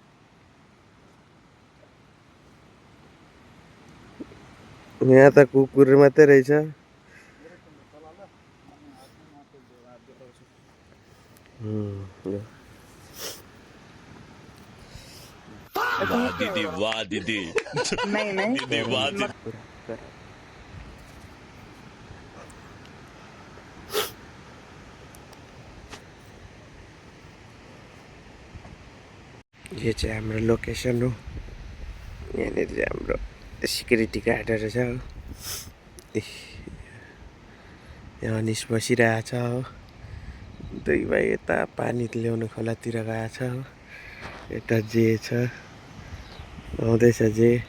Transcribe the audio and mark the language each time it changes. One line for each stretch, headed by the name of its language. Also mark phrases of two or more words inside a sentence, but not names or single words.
Nepali: यहाँ त कुकुर मात्रै रहेछ वाह दीदी नहीं वाह यो चाहिँ हाम्रो लोकेसन हो यहाँनिर चाहिँ हाम्रो सिक्युरिटी गार्डहरू छ हो यहाँ अनिस बसिरहेछ हो 2 भाइ यता पानी ल्याउनु खोलातिर गएछ हो यता जे छ आउँदैछ जे